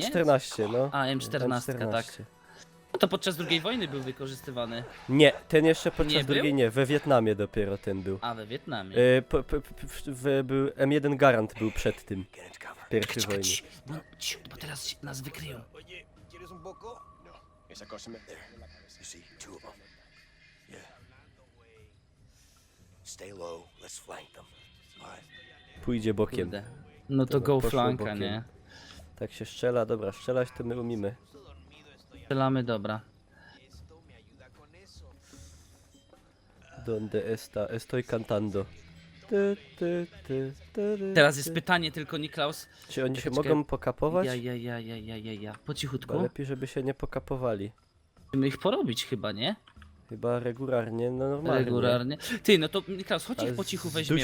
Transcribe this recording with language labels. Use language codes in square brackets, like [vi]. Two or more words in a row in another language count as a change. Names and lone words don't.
[pl] M14, no. A, M14, tak. No to podczas II wojny był wykorzystywany. Nie, ten jeszcze podczas Nie był? drugiej nie, we Wietnamie dopiero ten był. A, we Wietnamie. Był M1 Garant był przed tym. Pierwszej wojny. Bo teraz nas wykryją. [es] Oye, ¿quieres un poco? No, esa cosa me... [en] There. You see, two of them. Yeah. Stay low. Let's flank them. All right. [pl] Pójdzie bokiem. Kurde. No to Dobra, go poszło flanka, bokiem. nie? Tak się strzela, dobra, strzelać to my umimy. Strzelamy, dobra. [es] Donde está? Estoy cantando. [pl] Teraz jest pytanie tylko, Niklaus. Czy oni się Czekaj. mogą pokapować? Po Chyba cichutku. lepiej, żeby się nie pokapowali. Musimy ich porobić chyba, nie? Chyba regularnie, no normalnie. Regularnie. Ty, no to Niklaus, chodź Ale ich po cichu weźmiemy.